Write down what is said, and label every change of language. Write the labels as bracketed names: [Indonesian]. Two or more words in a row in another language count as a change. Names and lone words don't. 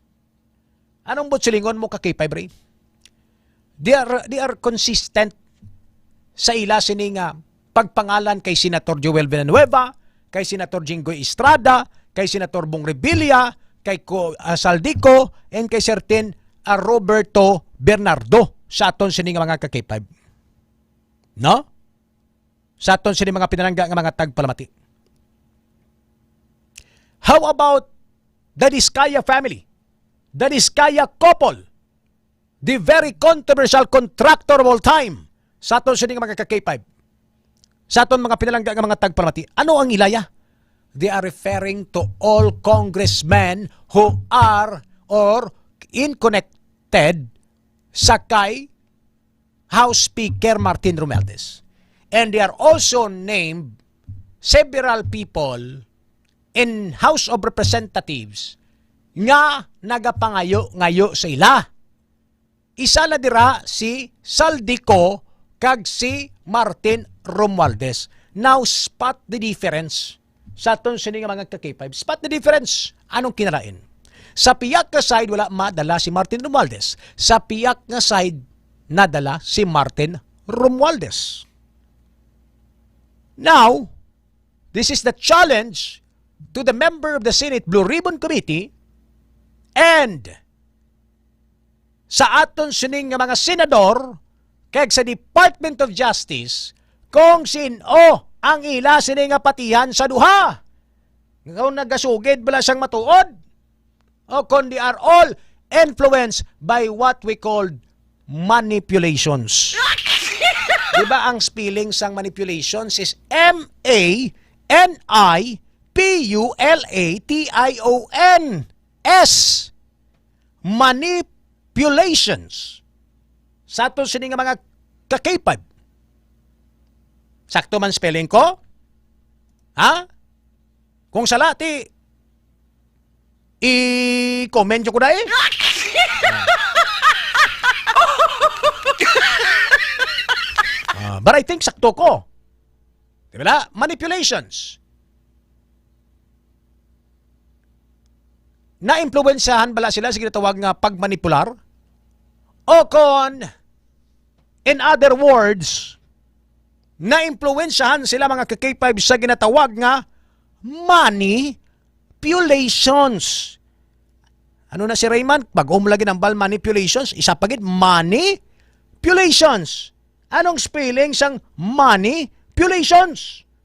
[Hiligaynon] Anong butsilingon mo ka-K5 Ray? [English] They are consistent [Hiligaynon] sa ila sining pagpangalan kay Senator Joel Villanueva, kay Senator Jinggoy Estrada, kay Senator Bong Revilla, kay Saldico, and kay certain Roberto Bernardo sa aton sining mga ka-K5. No? Sa aton sining mga pinalangga nga mga tagpalamati. [English] How about the Diskaya family? The Diskaya couple, the very controversial contractor of all time, [Hiligaynon] sa aton sining mga ka-K5, sa aton mga pinalangga nga mga tagpalamati. Ano ang ilaya? [English] they are referring to all congressmen who are or connected [Hiligaynon] sa kay [English] House Speaker Martin Romualdez. And they are also named several people in House of Representatives [Hiligaynon] nga nagapangayo-ngayo sa ila. Isa na dira si Saldico kag si Martin Romualdez. [English] Now, spot the difference. [Hiligaynon] Sa aton sini nga mga ka-K5, [English] spot the difference. [Hiligaynon] Anong kinalain? Sa piyak nga side, wala madala si Martin Romualdez. Sa piyak nga side, nadala si Martin Romualdez. [English] Now, this is the challenge to the member of the Senate Blue Ribbon Committee and [Hiligaynon] sa aton sining nga mga senador kag sa Department of Justice kung sino ang ila sining nga patihan sa duha. Kung nagasugid bala siyang matuod o kung [English] they are all influenced by what we call manipulations. [Hiligaynon] Diba ang spelling sang manipulations is M-A-N-I-P-U-L-A-T-I-O-N-S. Manipulations. Sa ato sini nga mga ka-K5. Sakto man spelling ko? Ha? Kung sala, i-comment ko na eh. [English] But I think [Hiligaynon] sakto ko. Diba? Manipulations. Na-impluensyahan bala sila sa ginatawag nga pagmanipular? O kon, [English] in other words, [Hiligaynon] na-impluensyahan sila mga ka-K5 sa ginatawag nga manipulations. Ano na si Raymond? Pag umlagi ng bal manipulations, isa pagit manipulations. Anong spelling sang manipulations?